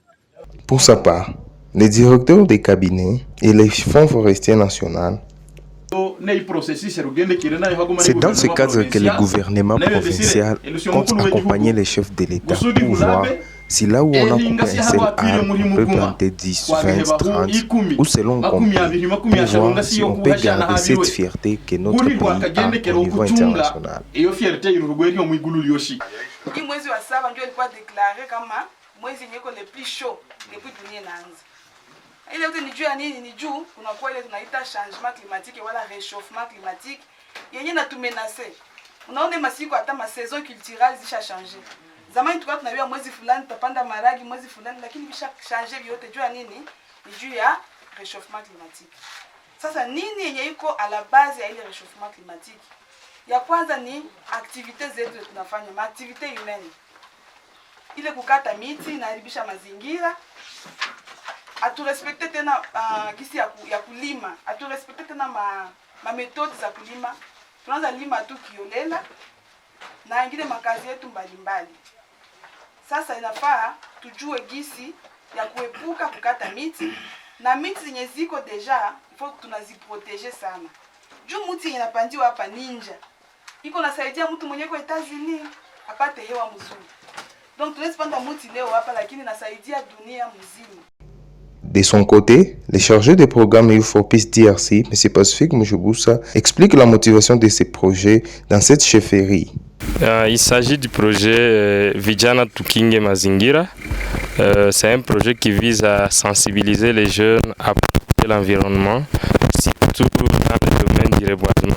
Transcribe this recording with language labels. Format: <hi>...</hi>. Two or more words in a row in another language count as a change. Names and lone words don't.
<fr>Pour sa part, les directeurs des cabinets et les fonds forestiers nationaux, c'est dans ce cadre que le gouvernement provincial compte accompagner les chefs de l'État pour voir si là où on a coupé un seul arbre, on peut planter 10, 20, 30 ou selon compris, pour voir si on peut garder cette fierté que notre pays a au niveau international.</fr> <sw>Ile yote ni juu ya nini? Ni juu kunakuwa ile tunaita</sw> <fr>changement climatique</fr> <sw>wala</sw> <fr>réchauffement climatique</fr> <sw>yenye na tumenase. Unaona masiku hata ma</sw> <fr>saison culturelle</fr> <sw>zisha changer. Zamani tulikuwa tunajua mwezi fulani tutapanda maragi, mwezi fulani, lakini bisha changer vyote juu ya nini? Ni juu ya</sw> <fr>réchauffement climatique.</fr> <sw>Sasa nini yenye iko</sw> <fr>à la base</fr> <sw>ya ile</sw> <fr>réchauffement climatique?</fr> <sw>Ya kwanza ni activités zetu tunafanya,</sw> <fr>ma activité humaine.</fr> <sw>Ile kukata miti inaharibisha mazingira. Aturespekte tena gisi ya kulima, aturespekte tena ma metodi za kulima. Tunaanza lima tu kiolela na ingine makazi yetu mbalimbali. Sasa inafaa tujue gisi ya kuepuka kukata miti na miti zenye ziko deja ifo tunaziproteger sana. Juu mti inapandiwa hapa Ninja iko nasaidia mtu mwenye kwa Etats-Unis apate hewa mzuri. Donc tunaweza panda mti leo hapa lakini nasaidia dunia mzima.</sw> <fr>De son côté, le chargé de programme Youth for Peace DRC, M. Pacifique Mujuboussa, explique la motivation de ce projet dans cette chefferie. Il s'agit du projet Vijana Tukinge Mazingira. C'est un projet qui vise à sensibiliser les jeunes à protéger l'environnement, surtout dans le domaine du reboisement.</fr>